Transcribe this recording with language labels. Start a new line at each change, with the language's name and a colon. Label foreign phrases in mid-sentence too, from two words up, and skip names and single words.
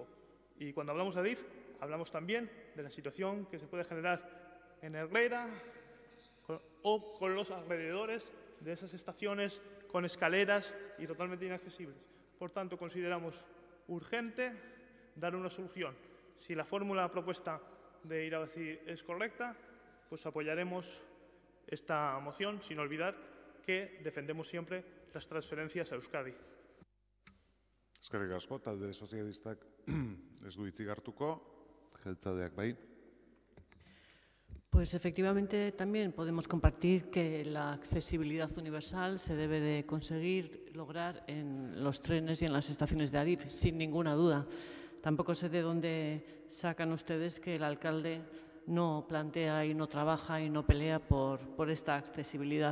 Spanish: Y cuando hablamos de Adif, hablamos también de la situación que se puede generar en Herrera o con los alrededores de esas estaciones con escaleras y totalmente inaccesibles. Por tanto, consideramos urgente dar una solución. Si la fórmula propuesta de Irabazi es correcta, pues apoyaremos esta moción, sin olvidar que defendemos siempre las transferencias a Euskadi.
Basque: Eskerrik asko, talde sozialistak ez du hitzik hartuko, jeltzaleak bai.
Spanish: Pues efectivamente también podemos compartir que la accesibilidad universal se debe de conseguir lograr en los trenes y en las estaciones de Adif, sin ninguna duda. Tampoco sé de dónde sacan ustedes que el alcalde no plantea y no trabaja y no pelea por esta accesibilidad.